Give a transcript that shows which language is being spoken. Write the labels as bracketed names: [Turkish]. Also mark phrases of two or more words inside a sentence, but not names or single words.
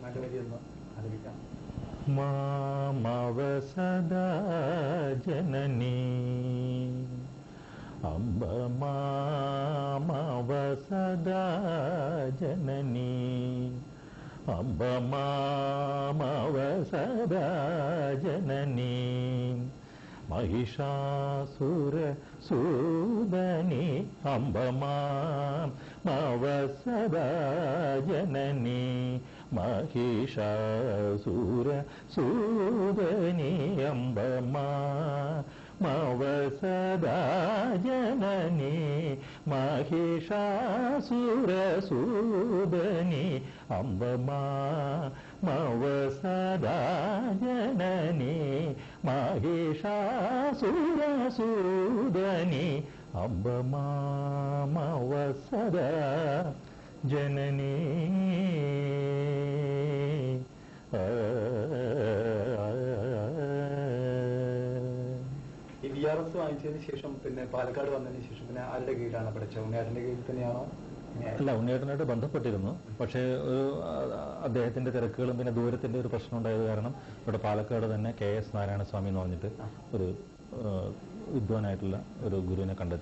[Sanskrit] മാമവസദാ ജനനി അംബ മാമവസദാ ജനനി അംബ മാമവസദാ ജനനി महिषासुर सूदनी अम्ब मामवसदा जननी महिषासुर सूदनी अम्ब मामवसदा जननी महिषासुर सूदनी अम्ब मामवसदा जननी महिषासुरसूदनी अम्ब मामवसदा जननी. [Malayalam] ഈ DRS വാങ്ങിച്ചതിന് ശേഷം പിന്നെ പാലക്കാട് വന്നതിന് ശേഷം പിന്നെ ആരുടെ കീഴിലാണ് പഠിച്ചത്? ഉണ്ണിയേട്ടന്റെ കീഴിൽ തന്നെയാണോ? അല്ല, ഉണ്ണിയേട്ടനായിട്ട് ബന്ധപ്പെട്ടിരുന്നു. പക്ഷേ അദ്ദേഹത്തിന്റെ തിരക്കുകളും പിന്നെ ദൂരത്തിന്റെ ഒരു പ്രശ്നം ഉണ്ടായത് കാരണം ഇവിടെ പാലക്കാട് തന്നെ KS നാരായണസ്വാമി എന്ന് പറഞ്ഞിട്ട് ഒരു വിദ്വാനായിട്ടുള്ള ഒരു ഗുരുവിനെ കണ്ടെത്തി.